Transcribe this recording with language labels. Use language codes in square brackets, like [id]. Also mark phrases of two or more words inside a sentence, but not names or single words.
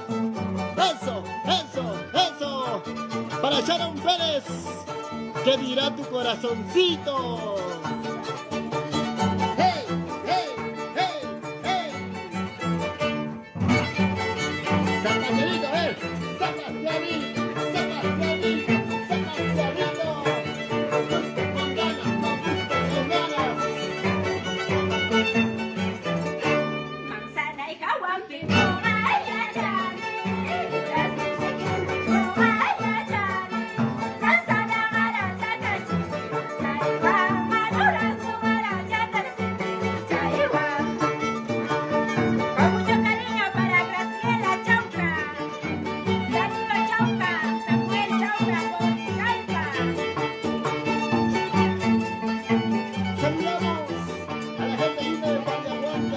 [es] Eso, eso, eso. Para Sharon Pérez, ¿qué dirá tu corazoncito? ¡Hey, hey, hey, hey! Zapaterito, a ver. Zapaterito, zapaterito, zapaterito. Con ganas, con ganas. Manzana y jawán, pimón, ay, ay, ay. Durazno, seguimos, ay, ay, ay. Manzana, maracata, chayhuán, durazno, maracata, chayhuán. Con mucho cariño para Graciela Chauca, Danilo Chauca, Samuel Chauca, Caipa. Saludamos a la gente linda de Pariahuanca.